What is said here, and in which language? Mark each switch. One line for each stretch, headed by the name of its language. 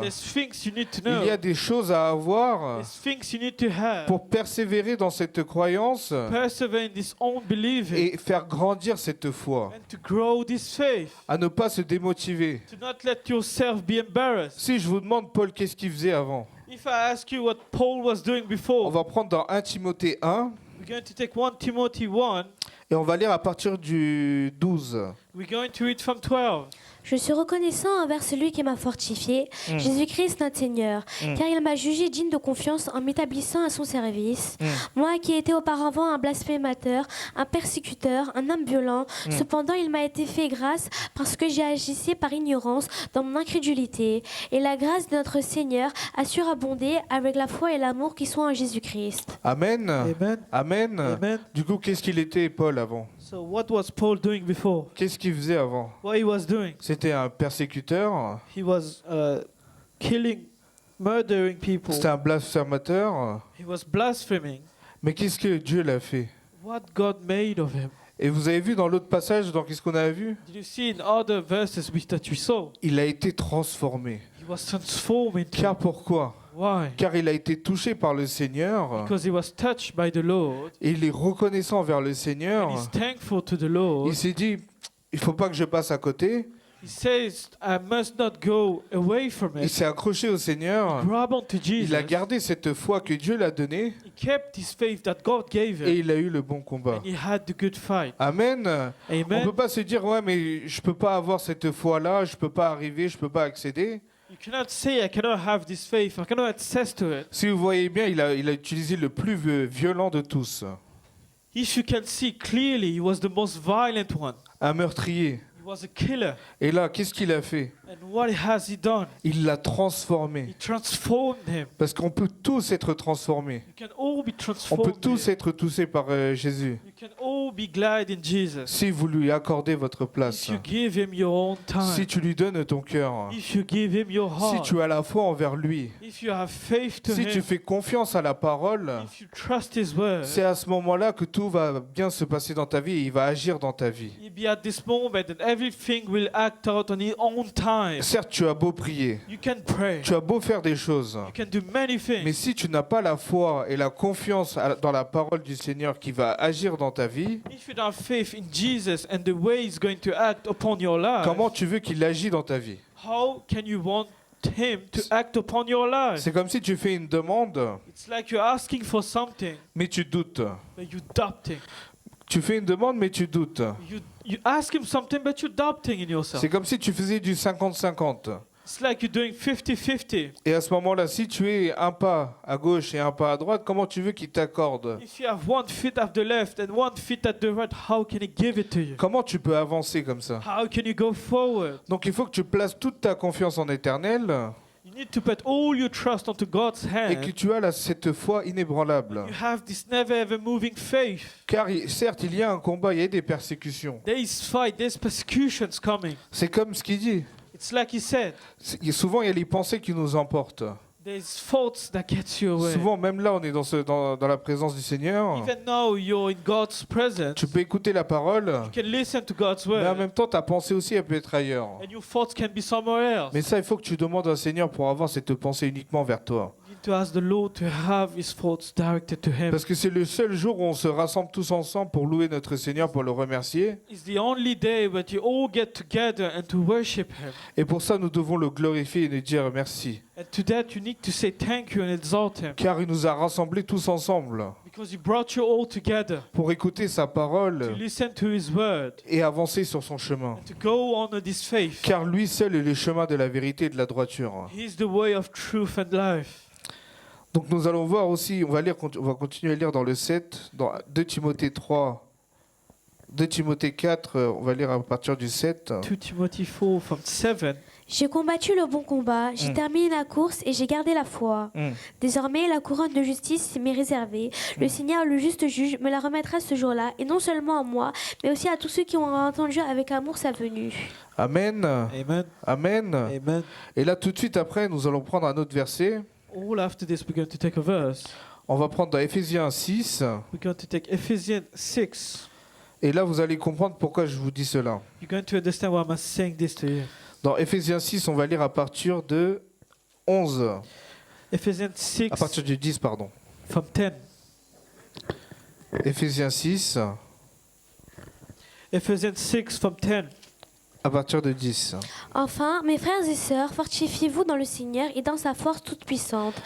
English: There's things you need to
French: il y a des choses à avoir
English: There's things you need to have.
French: pour persévérer dans cette croyance
English: Persevere in this own believing
French: et faire grandir cette foi,
English: and to grow this faith.
French: à ne pas se démotiver.
English: To not let yourself be embarrassed.
French: Si je vous demande, Paul, qu'est-ce qu'il faisait avant?
English: If I ask you what Paul was doing
French: On
English: before,
French: va prendre dans 1 Timothée 1
English: we're going to take 1 Timothy 1
French: et on va lire à partir du 12.
English: We're going to read from 12.
French: Je suis reconnaissant envers celui qui m'a fortifié, Jésus-Christ notre Seigneur, car il m'a jugé digne de confiance en m'établissant à son service. Moi qui étais auparavant un blasphémateur, un persécuteur, un homme violent, cependant il m'a été fait grâce parce que j'ai agissé par ignorance dans mon incrédulité. Et la grâce de notre Seigneur a surabondé avec la foi et l'amour qui sont en Jésus-Christ. Amen. Amen. Amen. Amen. Du coup, qu'est-ce qu'il était, Paul, avant?
English: So what was Paul doing before?
French: Qu'est-ce qu'il faisait avant?
English: What he was doing?
French: C'était un persécuteur,
English: He was killing, murdering people.
French: c'était un blasphémateur.
English: He was blaspheming.
French: Mais qu'est-ce que Dieu l'a fait?
English: What God made of him.
French: Et vous avez vu dans l'autre passage, dans qu'est-ce qu'on a vu?
English: Did you see in other verses that we saw?
French: Il a été transformé.
English: He was transformed into.
French: Car pourquoi?
English: Why?
French: Car il a été touché par le Seigneur.
English: Because he was touched by the Lord.
French: Et il est reconnaissant vers le Seigneur.
English: And he's thankful to the Lord.
French: Il s'est dit, il faut pas que je passe à côté.
English: He says, I must not go away from
French: Il
English: it.
French: s'est accroché au Seigneur.
English: Grab onto Jesus.
French: Il a gardé cette foi que Dieu l'a donnée.
English: He kept his faith that God gave
French: Et
English: him.
French: il a eu le bon combat.
English: And he had the good fight.
French: Amen. On ne
English: Amen.
French: peut pas se dire, ouais, mais je peux pas avoir cette foi-là, je peux pas arriver, je peux pas accéder.
English: You cannot say, I cannot have this faith. I cannot access to it.
French: Si vous voyez bien, il a utilisé le plus violent de tous.
English: If you can see clearly, he was the most violent one.
French: Un meurtrier.
English: He was a killer.
French: Et là, qu'est-ce qu'il a fait?
English: And what has he done?
French: Il l'a
English: He
French: transformé.
English: transformed him.
French: Parce qu'on peut tous être transformés.
English: You can all be
French: On
English: transformed.
French: peut tous être touchés par Jésus.
English: You can all be glad in Jesus.
French: Si vous lui accordez votre place.
English: If you give him your own time.
French: Si tu lui donnes ton cœur.
English: If you give him your
French: Si
English: heart.
French: tu as la foi envers lui.
English: If you have faith to
French: Si tu
English: him.
French: fais confiance à la parole.
English: If you trust his word.
French: C'est à ce moment-là que tout va bien se passer dans ta vie et il va agir dans ta vie.
English: You'll be at this moment and everything will act out on its own time.
French: Certes, tu as beau prier,
English: You can pray.
French: tu as beau faire des choses,
English: You can do many things.
French: mais si tu n'as pas la foi et la confiance dans la parole du Seigneur qui va agir dans ta vie,
English: If you don't have faith in Jesus and the way he's going to act upon your life,
French: comment tu veux qu'il agisse dans ta vie?
English: how can you want him to act upon your life?
French: C'est comme si tu fais une demande,
English: It's like you're asking for something,
French: mais tu doutes.
English: but you're doubting.
French: Tu fais une demande, mais tu doutes.
English: You ask him something, but you're doubting in yourself.
French: C'est comme si tu faisais du 50-50.
English: It's like you're doing 50-50.
French: Et à ce moment-là, si tu es un pas à gauche et un pas à droite, comment tu veux qu'il t'accorde?
English: If you have one foot at the left and one foot at the right, how can he give it to you?
French: Comment tu peux avancer comme ça?
English: How can you go forward?
French: Donc il faut que tu places toute ta confiance en éternel
English: You need to put all your trust onto God's
French: et que
English: hand.
French: tu as cette foi inébranlable.
English: You have this never ever moving faith.
French: Car certes, il y a un combat, il y a des persécutions.
English: There is fight, there's persecutions coming.
French: C'est comme ce qu'il dit.
English: It's like he said,
French: Souvent, il y a les pensées qui nous emportent.
English: there's faults that get you away.
French: Souvent, même là, on est dans la présence du Seigneur.
English: Even now you're in God's presence.
French: Tu peux écouter la parole,
English: You can listen to God's
French: mais en
English: word.
French: même temps, ta pensée aussi, elle peut être ailleurs.
English: And your thoughts can be somewhere else.
French: Mais ça, il faut que tu demandes au Seigneur pour avoir cette pensée uniquement vers toi.
English: You need to ask the Lord to have his thoughts directed to him.
French: Parce que c'est le seul jour où on se rassemble tous ensemble pour louer notre Seigneur, pour le remercier.
English: It's the only day that you all get together and to worship him.
French: Et pour ça, nous devons le glorifier et lui dire merci.
English: And to that you need to say thank you and exalt him.
French: Car il nous a rassemblés tous ensemble
English: Because he brought you all together
French: pour écouter sa
English: to
French: parole
English: listen to his word
French: et avancer sur son chemin.
English: and to go on this faith.
French: Car lui seul est le chemin de la vérité et de la droiture.
English: He's the way of truth and life.
French: Donc nous allons voir aussi, on va continuer à lire dans le 7, dans 2 Timothée 3, 2 Timothée 4, on va lire à partir du 7.
English: 2 Timothy 4 from 7.
French: J'ai combattu le bon combat, j'ai terminé la course et j'ai gardé la foi. Désormais, la couronne de justice m'est réservée. Le Seigneur, le juste juge, me la remettra ce jour-là, et non seulement à moi, mais aussi à tous ceux qui ont entendu avec amour sa venue. Amen. Amen. Amen. Amen. Et là tout de suite après, nous allons prendre un autre verset.
English: All after this, we're going to take a verse.
French: On va prendre dans Éphésiens 6.
English: We're going to take Ephesians 6.
French: Et là, vous allez comprendre pourquoi je vous dis cela.
English: You're going to understand why I'm saying this to you.
French: Dans Éphésiens 6, on va lire à partir de 11.
English: Ephesians 6
French: À partir du 10, pardon.
English: from 10.
French: Éphésiens 6,
English: Ephesians 6 from 10.
French: à partir de 10. Enfin, mes frères et sœurs, fortifiez-vous dans le Seigneur et dans sa force toute puissante.